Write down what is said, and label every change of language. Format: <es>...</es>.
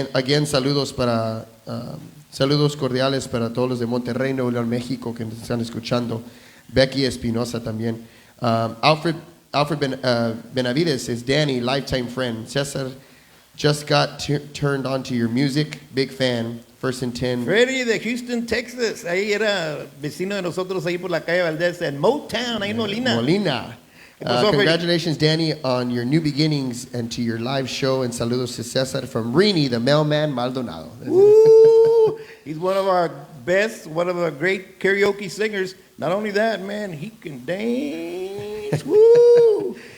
<es>Again, saludos cordiales para todos los de Monterrey, Nuevo León, México que nos están escuchando. Becky Espinosa también.</es> <en>Alfred Benavides is Danny, lifetime friend. Cesar just got turned on to your music, big fan. First and 10.</en> <es>Freddie de Houston, Texas. Ahí era vecino de nosotros ahí por la calle Valdez en Motown, ahí en Molina. Molina. ¿Qué pasó, Freddie?</es> <en>Congratulations, Danny, on your new beginnings and to your live show. And saludos to Cesar from Rini, the mailman Maldonado. Woo! He's one of our best, one of our great karaoke singers. Not only that, man, he can dance. Woo!</en>